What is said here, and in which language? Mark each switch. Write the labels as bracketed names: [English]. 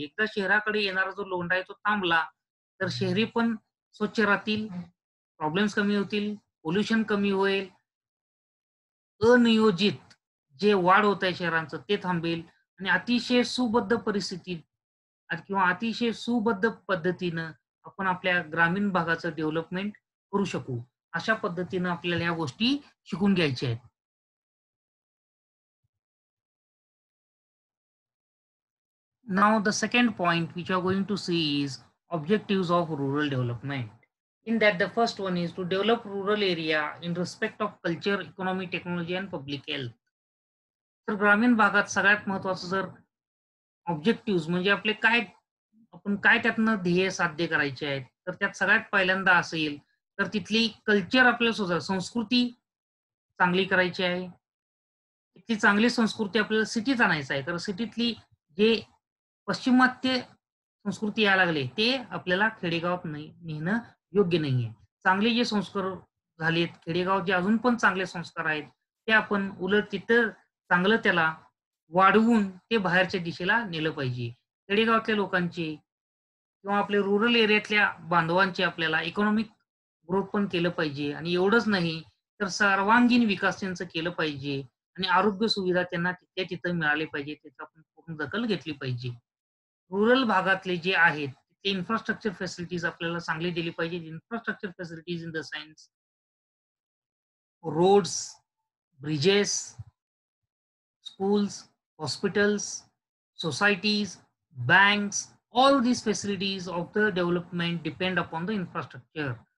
[Marathi] एकदा शहराकडे येणारा जो लोंढा आहे, तो थांबला, तर शहरी पण स्वच्छ राहतील, प्रॉब्लेम्स कमी होतील, पोल्युशन कमी होईल, अनियोजित जे वाढ होत आहे शहरांचं ते थांबेल आणि अतिशय सुबद्ध परिस्थितीत किंवा अतिशय सुबद्ध पद्धतीनं आपण आपल्या ग्रामीण भागाचं डेव्हलपमेंट करू शकू. अशा पद्धतीनं आपल्याला ह्या गोष्टी शिकून घ्यायच्या आहेत. [English] Now the second point which we are going to see is objectives of rural development. In that the first one is to develop rural area in respect of culture, economy, technology and public health. [Marathi] तर ग्रामीण भागात सगळ्यात महत्त्वाचं जर objectives म्हणजे आपले काय आपण काय त्यातनं ध्येय साध्य करायचे आहेत. तर त्यात सगळ्यात पहिल्यांदा असेल, तर तिथली कल्चर आपल्याला संस्कृती चांगली करायची आहे. तिथली चांगली संस्कृती आपल्याला सिटीत आणायचं आहे. तर सिटीतली जे पाश्चिमात्य संस्कृती यायला लागले, ते आपल्याला खेडेगावात नाही नेणं योग्य नाहीये. चांगले जे संस्कार झालेत, खेडेगावात जे अजून पण चांगले संस्कार आहेत, ते आपण उलट तिथं चांगलं त्याला वाढवून ते बाहेरच्या दिशेला नेलं पाहिजे. खेडेगावातल्या लोकांचे किंवा आपल्या रुरल एरियातल्या बांधवांचे आपल्याला इकॉनॉमिक ग्रोथ पण केलं पाहिजे आणि एवढंच नाही, तर सर्वांगीण विकास त्यांचं केलं पाहिजे आणि आरोग्य सुविधा त्यांना तिथल्या तिथं मिळाले पाहिजे. त्याची आपण पूर्ण दखल घेतली पाहिजे. रुरल भागातले जे आहेत, ते इन्फ्रास्ट्रक्चर फॅसिलिटीज आपल्याला चांगली दिली पाहिजे. [English] Infrastructure facilities in the sense roads, bridges, schools, hospitals, societies, banks, all these facilities of the development depend upon the infrastructure.